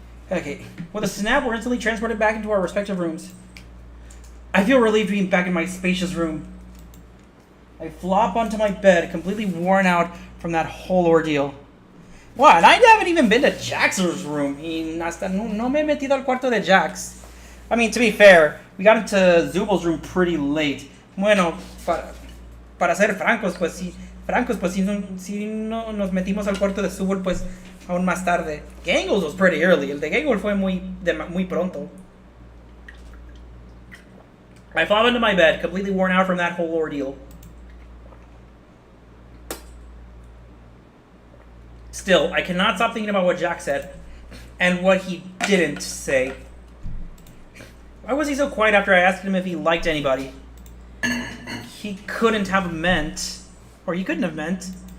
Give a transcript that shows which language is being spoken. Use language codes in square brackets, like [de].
[en] Okay, with a snap, we're instantly transported back into our respective rooms. I feel relieved being back in my spacious room. I flop onto my bed, completely worn out from that whole ordeal. Wow, and I haven't even been to Jax's room. [es] Y hasta no me he metido al cuarto de Jax. [en] I mean, to be fair, we got into Zubal's room pretty late. [es] Bueno, para ser francos, pues sí. Francos, pues sí no nos metimos al cuarto de Zubul, pues aún más tarde. [en] Gangles was pretty early. [es] El de Gangle fue muy pronto. [en] I flop into my bed, completely worn out from that whole ordeal. Still, I cannot stop thinking about what Jack said, and what he didn't say. Why was he so quiet after I asked him if he liked anybody? He couldn't have meant, or he couldn't have meant.